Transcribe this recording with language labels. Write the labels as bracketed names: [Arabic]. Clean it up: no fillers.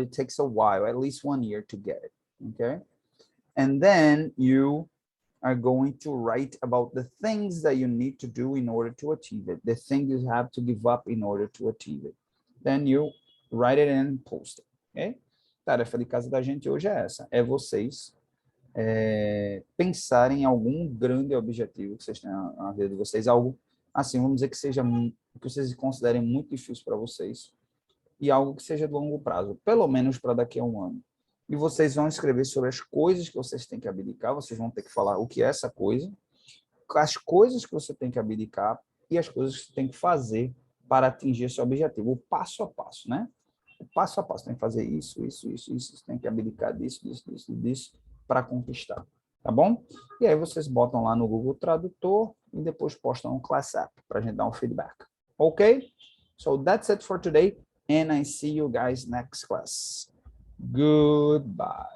[English] It takes a while, at least 1 year to get it, okay? And then you are going to write about the things that you need to do in order to achieve it, the things you have to give up in order to achieve it. Then you write it and post it, ok? [Portuguese] Tarefa de casa da gente hoje é essa, é vocês pensarem em algum grande objetivo que vocês tenham na vida de vocês, algo assim, vamos dizer que seja que vocês considerem muito difícil para vocês e algo que seja de longo prazo, pelo menos para daqui a um ano. E vocês vão escrever sobre as coisas que vocês têm que abdicar, vocês vão ter que falar o que é essa coisa, as coisas que você tem que abdicar e as coisas que você tem que fazer para atingir esse objetivo, o passo a passo, né? O passo a passo, tem que fazer isso, você tem que abdicar disso, para conquistar, tá bom? E aí vocês botam lá no Google Tradutor e depois postam no Class App para a gente dar um feedback. Ok? [English] So that's it for today, and I see you guys next class. Goodbye.